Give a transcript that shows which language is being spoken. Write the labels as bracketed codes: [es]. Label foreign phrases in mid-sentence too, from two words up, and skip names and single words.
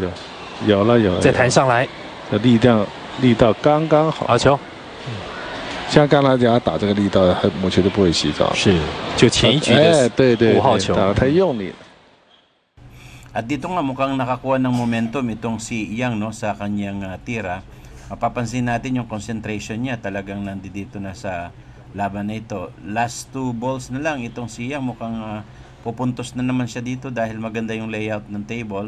[zh] 有了，再弹上来，力道刚刚好。好球，像刚才讲打这个力道，母球就不会洗澡。是，就前一局的对 5号球，打得太用力了。 [tl] At dito nga mukhang nakakuha ng momentum itong si Yang, no, sa kanyang tira. Mapapansin natin yung concentration niya talagang nandito na sa laban na ito. [en] Last 2 balls [tl] na lang itong si Yang mukhang pupuntos na naman siya dito dahil maganda yung layout ng table.